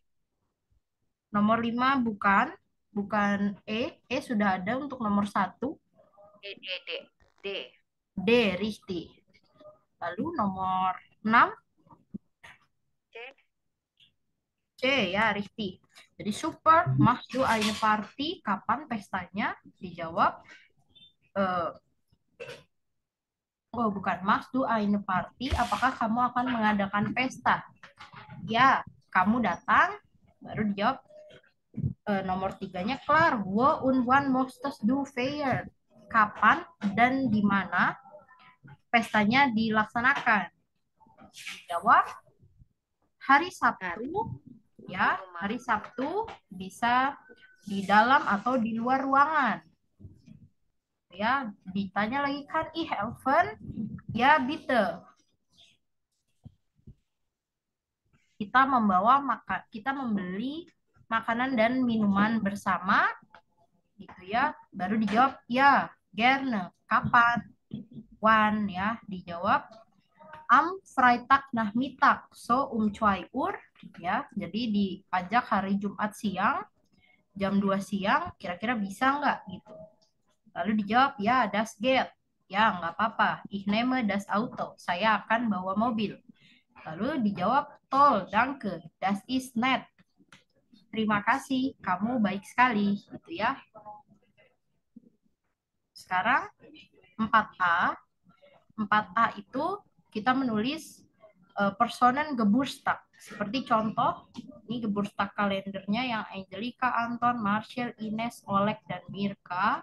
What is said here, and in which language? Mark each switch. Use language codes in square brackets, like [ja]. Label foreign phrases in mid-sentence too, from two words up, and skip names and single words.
[id] Nomor 5 bukan E. E sudah ada untuk nomor 1. D. D Risti. Lalu nomor 6 C ya Risti. [de] Jadi super, machst du eine Party? [id] Kapan pestanya? Dijawab oh bukan, [de] machst du eine Party? [id] Apakah kamu akan mengadakan pesta? Ya, kamu datang. Baru dijawab nomor 3-nya klar. [de] Wo und wann möchtest du feiern? [id] Kapan dan di mana pestanya dilaksanakan? Dijawab hari Sabtu. Ya, hari Sabtu bisa di dalam atau di luar ruangan. Ya, ditanya lagi kan [de] ich helfen? [id] Ya, bitte. Kita membeli makanan dan minuman bersama gitu ya. Baru dijawab ya, gerne. Kapan? Wan ya, dijawab [de] am Freitag Nachmittag so 2 Uhr [id] ya. Jadi diajak hari Jumat siang jam 2 siang, kira-kira bisa nggak gitu. Lalu dijawab ya, [de] das geht. [id] Ya, nggak apa-apa. [de] Ich nehme das Auto. [id] Saya akan bawa mobil. Lalu dijawab [de] toll, danke. Das ist nett. [id] Terima kasih, kamu baik sekali gitu ya. Sekarang 4A. 4A itu kita menulis [de] Personen Geburtstag. [id] Seperti contoh, ini Geburtstag kalendernya yang Angelika, Anton, Marcel, Ines, Oleg, dan Mirka.